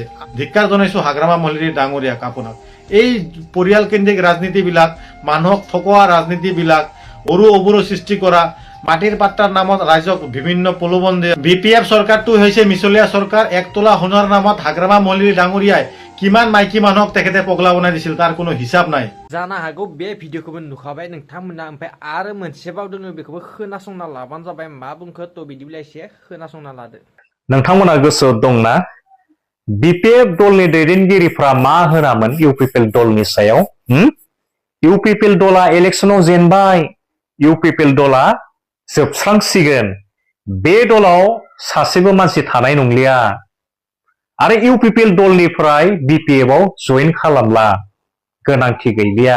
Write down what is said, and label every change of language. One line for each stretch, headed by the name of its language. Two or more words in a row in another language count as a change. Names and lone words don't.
Assamese: ধিক্কাৰ জনাইছো হাগ্ৰামা মহলিৰ ডাঙৰীয়াক আপোনাক। এই পৰিয়াল কেন্দ্ৰিক ৰাজনীতিবিলাক, মানুহক ঠকোৱা ৰাজনীতিবিলাক, অবুৰো সৃষ্টি কৰা, মাটিৰ পাত্ৰাৰ নামত ৰাইজক বিভিন্ন প্ৰলোভন দিয়ে। BPF চৰকাৰটো হৈছে মিছলীয়া চৰকাৰ। 1 তোলা সোণৰ নামত হাগ্ৰামা মহলিৰ ডাঙৰীয়াই কিমান মাইকী মানুহক তেখেতে পগলা বনাই দিছিল তাৰ কোনো হিসাব নাই।
Bodo: जानो हागौ बे भिडिअखौबो नुखाबाय नोंथांमोना, ओमफ्राय आरो मोनसेबाव दङ, बेखौबो खोनासंना लाबानो जाबाय। मा बुंखो थ' बिदिब्ला एसे खोनासंना लादो। नोंथांमोना गोसोआव दंना BPF दलनि दैदेनगिरिफ्रा मा होनामोन UPPL दलनि सायाव? UPPL दला इलेक्शनाव जेनबाय, UPPL दला जोबस्रांसिगोन, बे दलाव सासेबो मानसि थानाय नंलिया आरो UPPL दलनिफ्राय BPF आव जइन खालामला, गोनांथि गैलिया।